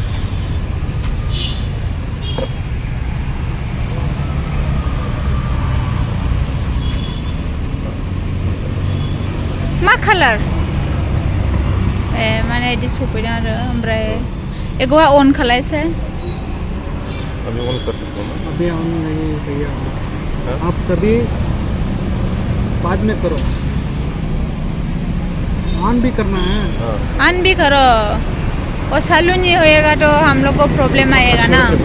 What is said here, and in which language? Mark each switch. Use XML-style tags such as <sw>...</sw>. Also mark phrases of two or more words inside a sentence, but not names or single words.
<brx>मा कालार माने बिदि सफैदों आरो ओमफ्राय एखौहाय अन खालायसै</brx> <hi>अभी ऑन कर सकते हो अभी ऑन नहीं भैया आप सभी बाद में करो ऑन भी करना है ऑन भी करो और चालू नहीं होएगा तो हम लोग को प्रॉब्लम आएगा ना</hi>